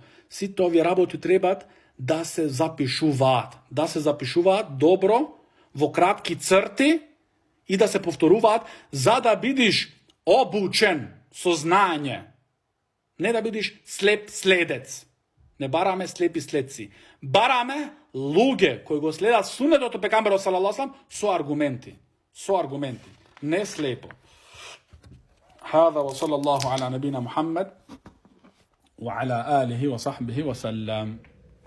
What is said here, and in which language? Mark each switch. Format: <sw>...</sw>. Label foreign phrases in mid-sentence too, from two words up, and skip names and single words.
<mk>Сите овие работи требаат да се запишуваат добро во кратки црти и да се повторуваат за да бидиш обучен со знање. Не да бидиш слеп следец. Не бараме слепи следци. Бараме луѓе кои го следат сунетот од пегамберот</mk> <ar>صلى الله عليه وسلم</ar> <mk>со аргументи. Не слепо.</mk> <ar>هذا وصلى الله على نبينا محمد وعلى آله وصحبه وسلم.</ar>